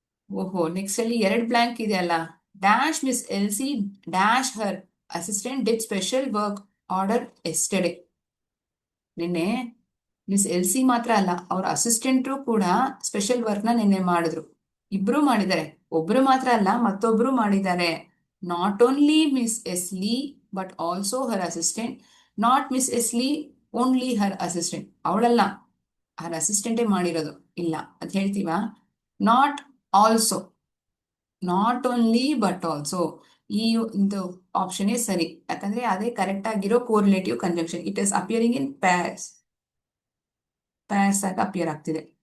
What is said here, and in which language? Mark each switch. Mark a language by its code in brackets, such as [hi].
[kn] ಓಹೋ, ನೆಕ್ಸ್ಟ್ ಅಲ್ಲಿ 2 ಬ್ಲಾಂಕ್ ಇದೆ ಅಲ್ಲ. [en] Dash miss Elsie dash her assistant did special work order yesterday. [kn] ನಿನ್ನೆ ಮಿಸ್ ಎಲ್ಸಿ ಮಾತ್ರ ಅಲ್ಲ, ಅವ್ರ ಅಸಿಸ್ಟೆಂಟ್ರು ಕೂಡ ಸ್ಪೆಷಲ್ ವರ್ಕ್ ನ ನಿನ್ನೆ ಮಾಡಿದ್ರು. ಇಬ್ರು ಮಾಡಿದ್ದಾರೆ, ಒಬ್ರು ಮಾತ್ರ ಅಲ್ಲ ಮತ್ತೊಬ್ರು ಮಾಡಿದ್ದಾರೆ. [en] Not only Miss Esley, but also her assistant. Not Miss Esley, only her assistant. [kn] ಅವಳಲ್ಲ, [en] her assistant [kn] ಮಾಡಿರೋದು. ಇಲ್ಲ, ಅದ್ ಹೇಳ್ತೀವಾ? [en] Not also, not only but also. [kn] ಈ ಒಂದು ಆಪ್ಷನ್ ಸರಿ, ಯಾಕಂದ್ರೆ ಅದೇ ಕರೆಕ್ಟ್ ಆಗಿರೋ ಕೋರಿಲೇಟಿವ್ conjunction. [en] it is appearing in pairs, [kn] pairs ಆಗಿ ಅಪಿಯರ್ ಆಗ್ತಿದೆ.